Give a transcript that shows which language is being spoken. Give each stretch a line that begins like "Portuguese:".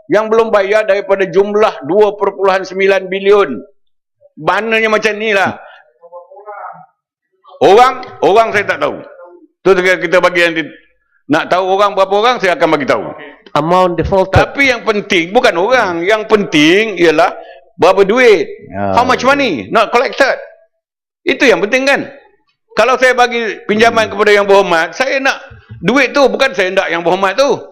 Malay: Yang belum bayar daripada jumlah 2.9 bilion. Maknanya macam ni lah. Orang saya tak tahu. Tu kita bagi nanti. Nak tahu orang berapa orang, saya akan bagi tahu.
English: Amount defaulted.
Malay: Tapi yang penting bukan orang. Yang penting ialah berapa duit.
English: How much money not collected.
Malay: Itu yang penting kan. Kalau saya bagi pinjaman kepada yang berhormat, saya nak duit tu, bukan saya nak yang berhormat tu.